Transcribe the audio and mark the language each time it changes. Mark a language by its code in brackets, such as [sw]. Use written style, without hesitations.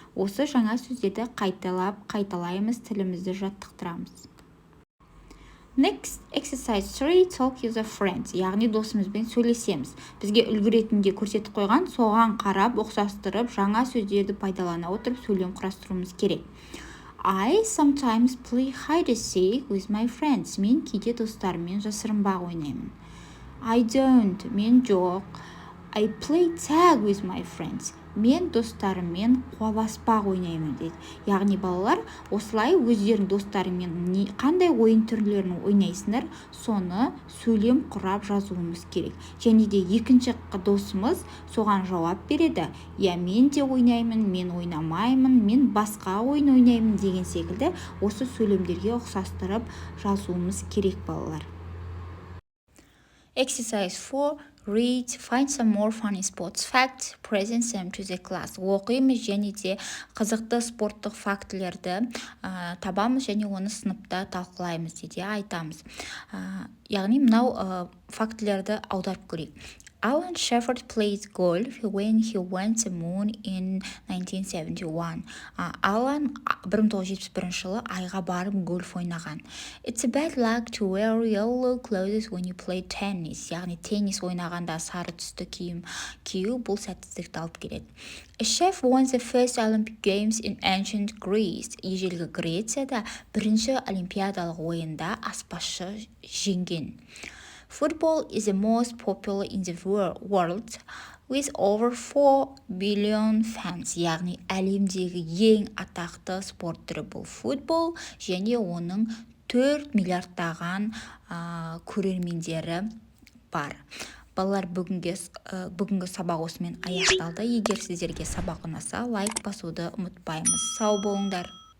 [kk] Осы жаңа сөздерді қайталаймыз, тілімізді жаттықтырамыз. [en] Next exercise 3. Talk with a friend. Яғни досымызбен сөйлесеміз. [kk] Бізге үлгі ретінде көрсетіп қойған, соған қарап, ұқсастырып, жаңа сөздерді пайдалана отырып сөйлем құрастыруымыз керек. [en] I sometimes play hide and seek with my friends. [kk] Мен кейде достарыммен жасырынбақ ойнаймын. [en] I don't. Мен жоқ. I play tag with my friends. [kk] Мен достарыммен қуаласпақ ойнаймын дейді. Яғни балалар, осылай өздерің достарымен қандай ойын түрлерін ойнайсыңдар, соны сөйлем құрап жазуымыз керек. Және де екінші досымыз соған жауап береді. Я мен де ойнаймын, мен ойнамаймын, мен басқа ойын ойнаймын деген секілді осы сөйлемдерге ұқсастырып жазуымыз керек балалар. [en] Exercise 4. Read, find some more funny sports facts, present them to the class. [kk] Оқимыз және де қызықты спорттық фактілерді табамыз және оны сыныпта талқылаймыз дейді, айтамыз. Яғни мынау фактілерді аударып көрейік. [en] Alan Shepard played golf when he went to the moon in 1971. [kk] Alan 1971 жылы айға барып гольф ойнаған. [en] It's a bad luck to wear yellow clothes when you play tennis. [kk] Яғни теннис ойнағанда сары түсті киім кию бұл сәтсіздікті алып келеді. [en] A chef won the first Olympic Games in ancient Greece. [kk] Ежелгі Грецияда бірінші олимпиадалық ойында аспазшы жеңген. [en] Football is the most popular in the world with over 4 billion fans. [kk] Яғни әлемдегі ең атақты спорт түрі бұл футбол және оның 4 миллиардтаған көрермендері бар. Балалар, бүгінгі сабақ осымен аяқталды. Егер сіздерге сабақ ұнаса, лайк басуды ұмытпаймыз. Сау болыңдар.